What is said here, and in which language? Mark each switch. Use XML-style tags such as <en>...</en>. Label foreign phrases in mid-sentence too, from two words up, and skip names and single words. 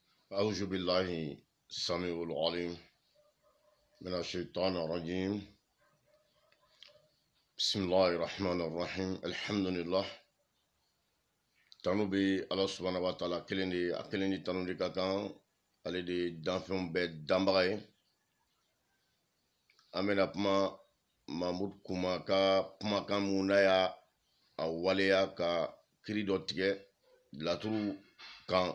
<ar>أعوذ بالله السميع العليم من الشيطان الرجيم. بسم الله الرحمن الرحيم. الحمد لله.</ar> <bm>Tanu be Allah</bm> <ar>سبحانه وتعالى</ar> <bm>kelen di tanu di kakan ale de danfɛnw bɛɛ danbaga ye. An bɛna kuma Mahmud Kuma ka kumakan mun n'a y'a waleya ka kiri dɔ tigɛ laturu kan.</bm>